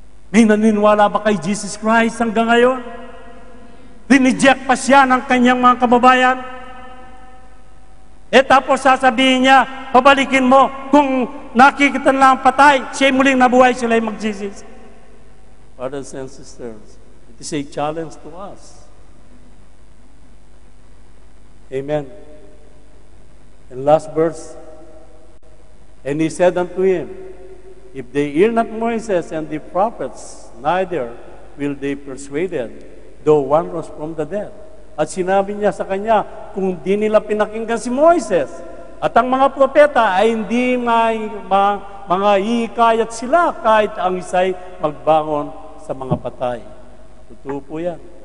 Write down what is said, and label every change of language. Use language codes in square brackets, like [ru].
[tl] May naniniwala ba kay Jesus Christ hanggang ngayon? Rineject pa siya ng kanyang mga kababayan? Eh tapos sasabihin niya, pabalikin mo, kung nakikita lang ang patay, siya'y muling nabuhay, sila'y magsisisi. [en] Brothers and sisters, it is a challenge to us. Amen. And last verse, and he said unto him, if they hear not Moses and the prophets, neither will they persuaded, though one rose from the dead. [tl] At sinabi niya sa kanya, kung di nila pinakinggan si Moises, at ang mga propeta ay hindi mga hihikayat sila kahit ang isa'y magbangon sa mga patay. Totoo po yan.